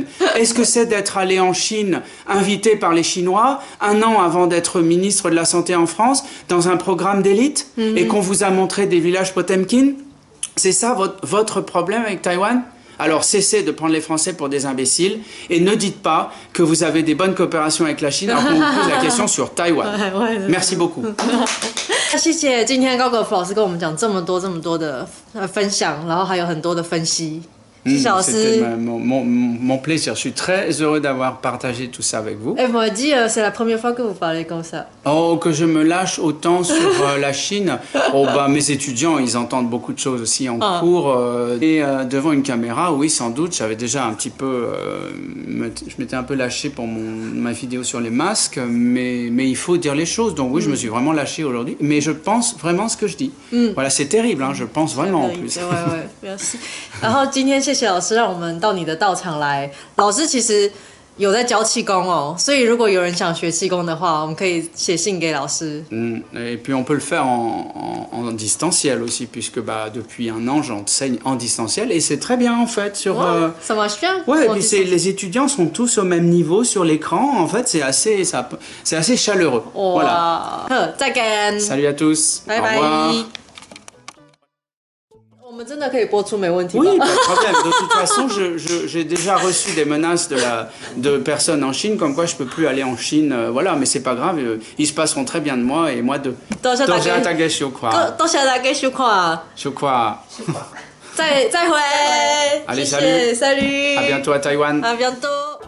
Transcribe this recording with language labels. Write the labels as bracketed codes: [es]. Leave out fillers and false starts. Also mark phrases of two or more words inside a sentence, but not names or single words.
[fr] Est-ce que c'est d'être allé en Chine, invité par les Chinois, un an avant d'être ministre de la Santé en France, dans un programme d'élite, et qu'on vous a montré des villages Potemkin? C'est ça votre problème avec Taïwan? Alors cessez de prendre les Français pour des imbéciles et ne dites pas que vous avez des bonnes coopérations avec la Chine alors qu'on vous pose la question sur Taïwan. Merci beaucoup. [zh] 谢谢今天高格夫老师跟我们讲这么多的分享，然后还有很多的分析。 [fr] C'était mon plaisir. Je suis très heureux d'avoir partagé tout ça avec vous. Elle m'a dit c'est la première fois que vous parlez comme ça. Oh, que je me lâche autant sur la Chine. Oh, bah, mes étudiants, ils entendent beaucoup de choses aussi en cours. Et devant une caméra, oui, sans doute, j'avais déjà un petit peu... je m'étais un peu lâché pour ma vidéo sur les masques, mais il faut dire les choses. Donc oui, je me suis vraiment lâché aujourd'hui. Mais je pense vraiment ce que je dis. Voilà, c'est terrible, hein, je pense vraiment en plus. Merci. [zh] 然后今天谢谢老师让我们到你的道场来。老师其实有在教气功哦，所以如果有人想学气功的话，我们可以写信给老师。 [fr] Et puis on peut le faire en distanciel aussi, puisque bah, depuis un an j'enseigne en distanciel et c'est très bien en fait. Ça marche bien. Ouais, et puis les étudiants sont tous au même niveau sur l'écran. En fait, c'est assez chaleureux. Voilà. Salut à tous. Bye bye. Au revoir. [zh] 我们真的可以播出没问题吧 [fr] Oui, pas de problème. De toute façon, j'ai déjà reçu des menaces de personnes en Chine, comme quoi je peux plus aller en Chine. Voilà, mais c'est pas grave. Ils se passeront très bien de moi et moi de. [zh] 多谢大家收看。多谢大家收看。收看。再会。 [fr] Allez, salut. Salut. À bientôt à Taïwan. À bientôt.